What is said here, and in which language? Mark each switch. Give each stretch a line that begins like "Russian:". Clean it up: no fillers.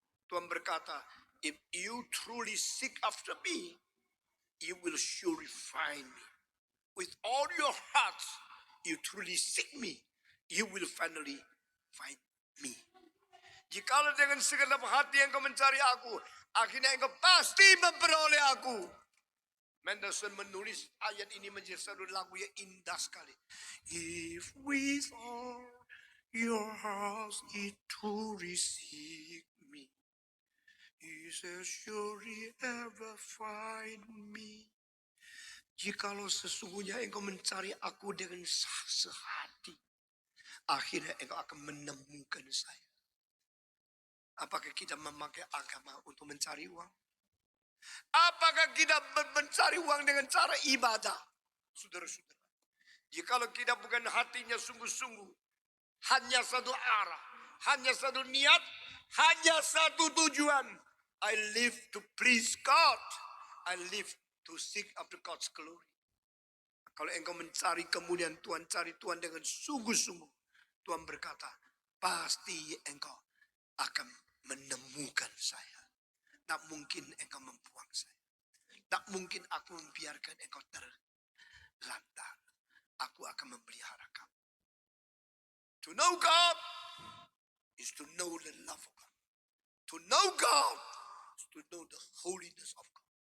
Indonesian: Tuhan berkata,
English: if you truly seek after me, you will surely find me. With all your hearts, you truly seek me, you will finally find me.
Indonesian: Jikalau dengan segenap hati engkau mencari aku, akhirnya engkau pasti memperoleh aku. Mendelssohn menulis ayat ini menjadi satu lagu yang indah sekali.
English: If with all your hearts it truly seek me, He shall surely ever find me.
Indonesian: Jikalau sesungguhnya engkau mencari aku dengan sehati, akhirnya engkau akan menemukan saya. Apakah kita memakai agama untuk mencari uang? Apakah kita mencari uang dengan cara ibadah? Saudara-saudara, jikalau kita bukan hatinya sungguh-sungguh, hanya satu arah, hanya satu niat, hanya satu tujuan.
English: I live to please God. I live to seek after God's glory.
Indonesian: Kalau engkau mencari kemuliaan Tuhan, cari Tuhan dengan sungguh-sungguh, Tuhan berkata, pasti engkau akan menemukan saya. Tak mungkin engkau membuang saya. Tak mungkin aku membiarkan engkau terlantar. Aku akan memelihara kamu.
English: To know God is to know the love of God. To know God is to know the holiness of God.